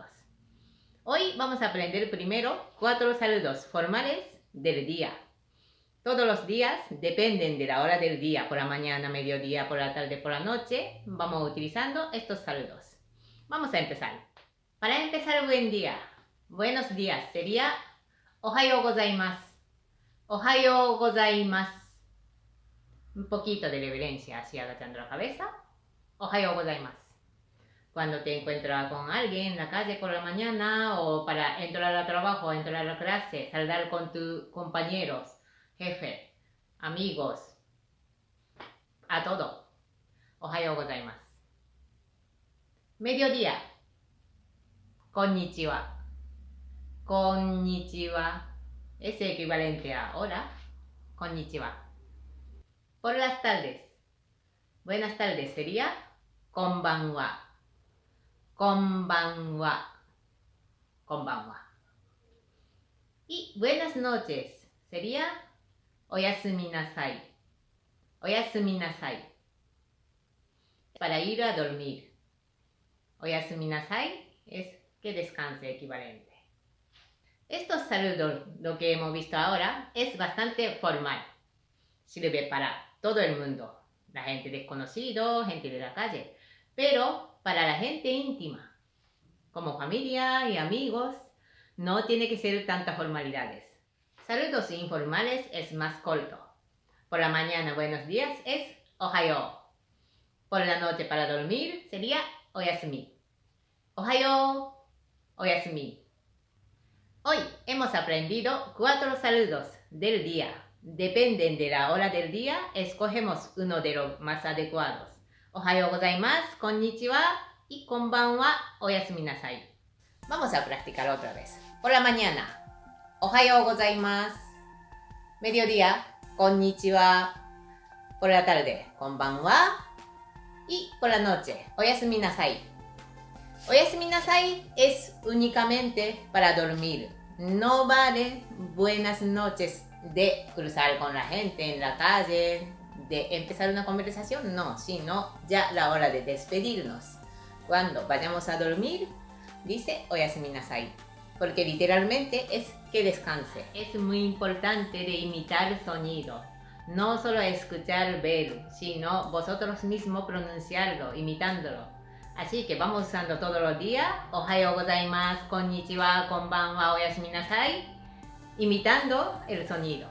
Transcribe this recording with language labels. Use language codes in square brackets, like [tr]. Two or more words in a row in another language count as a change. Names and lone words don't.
[es] Hoy vamos a aprender primero 4 saludos formales del día. Todos los días dependen de la hora del día, por la mañana, mediodía, por la tarde, por la noche. Vamos utilizando estos saludos. Vamos a empezar. Para empezar, buen día. Buenos días sería [ja] おはようございます. おはようございます. [es] Un poquito de reverencia así agachando la cabeza. [ja] おはようございます. [es] Cuando te encuentras con alguien en la calle por la mañana o para entrar al trabajo, entrar a la clase, saludar con tus compañeros, jefe, amigos, a todo. [ja] おはようございます. [es] Mediodía. [ja] こんにちは。こんにちは. [es] Es equivalente a hola. Konnichiwa. Por las tardes. Buenas tardes sería konbanwa. [ja] こんばんは。こんばんは. [es] Y buenas noches sería [ja] おやすみなさい. おやすみなさい. [es] Para ir a dormir. [ja] おやすみなさい [es] es que descanse equivalente. Estos saludos, lo que hemos visto ahora, es bastante formal. Sirve para todo el mundo. La gente desconocida, gente de la calle. Pero para la gente íntima, como familia y amigos, no tiene que ser tantas formalidades. Saludos informales es más corto. Por la mañana, buenos días, es ohayou. Por la noche, para dormir, sería oyasumi. [ja] おはよう、おやすみ. [es] Hoy hemos aprendido 4 saludos del día. Dependen de la hora del día, escogemos uno de los más adecuados. [ja] おはようございます、こんにちは y こんばんは、おやすみなさい. [es] Vamos a practicar otra vez. Por la mañana, [ja] おはようございます. [es] Mediodía, konnichiwa. Por la tarde, konbanwa. Y por la noche, [ja] おやすみなさい. おやすみなさい [es] es únicamente para dormir. No vale buenas noches de cruzar con la gente en la calle, de empezar una conversación, no, sino ya la hora de despedirnos. Cuando vayamos a dormir, dice [ja] おやすみなさい, [es] porque literalmente es que descanse. Es muy importante de imitar sonido, no solo escuchar, ver, sino vosotros mismos pronunciarlo, imitándolo. Así que vamos usando todos los días, [ja] おはようございます、こんにちは、こんばんは、おやすみなさい, [es] imitando el sonido.